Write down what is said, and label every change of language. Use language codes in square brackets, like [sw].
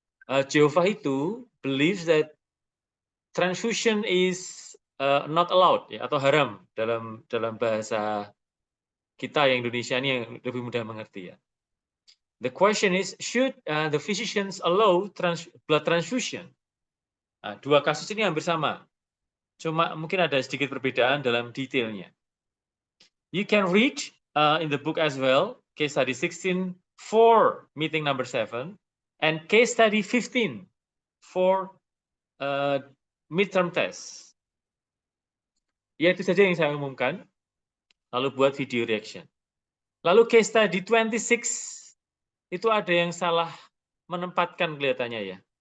[id] Jehovah itu [en] believes that transfusion is not allowed, [id] ya, atau haram dalam bahasa kita yang Indonesia ini yang lebih mudah mengerti, ya. [en] The question is, should the physicians allow blood transfusion? [id] Nah, dua kasus ini hampir sama, cuma mungkin ada sedikit perbedaan dalam detailnya. [en] You can read in the book as well, case study 16 for meeting number 7, and case study 15 for midterm test. [id] Ya, itu saja yang saya umumkan. Lalu buat video reaction. Lalu case study 26, itu ada yang salah menempatkan kelihatannya, ya.